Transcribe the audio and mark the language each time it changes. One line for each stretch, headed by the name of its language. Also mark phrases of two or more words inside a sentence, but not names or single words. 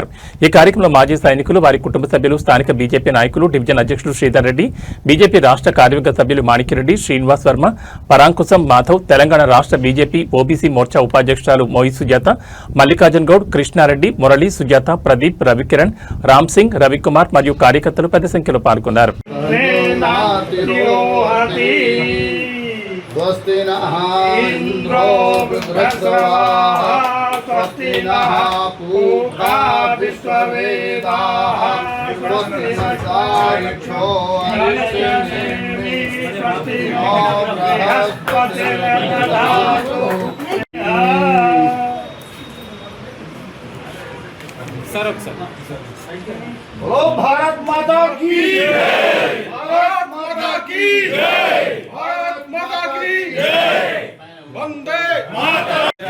Telugu: ఈ కార్యక్రమంలో మాజీ సైనికులు, వారి కుటుంబ సభ్యులు, స్థానిక బీజేపీ నాయకులు, డివిజన్ అధ్యక్షులు శ్రీధర్ రెడ్డి, బీజేపీ రాష్ట్ర కార్యవర్గ సభ్యులు మాణిక్యరెడ్డి, శ్రీనివాస్ వర్మ, పరాంకుశం మాధవ్, తెలంగాణ రాష్ట్ర బీజేపీ ఓబీసీ మోర్చా ఉపాధ్యక్షురాలు మోయి సుజాత, మల్లికార్జున్ గౌడ్, కృష్ణారెడ్డి, మురళి, సుజాత, ప్రదీప్, రవికిరణ్, రామ్ సింగ్, రవికుమార్ మరియు కార్యకర్తలు పెద్ద సంఖ్యలో పాల్గొన్నారు.
Sanskrit: स्वस्ति नः इंद्रो वृद्धस्वाः स्वस्ति नः पूषा विश्ववेदाः स्वस्ति नक्षो अरिष्टनेमि स्वस्ति नो बृहस्पतिर्दधातु।
Hindi: बोलो भारत माता की जय, भारत माता की जय, भारत माता की जय, वंदे मातरम।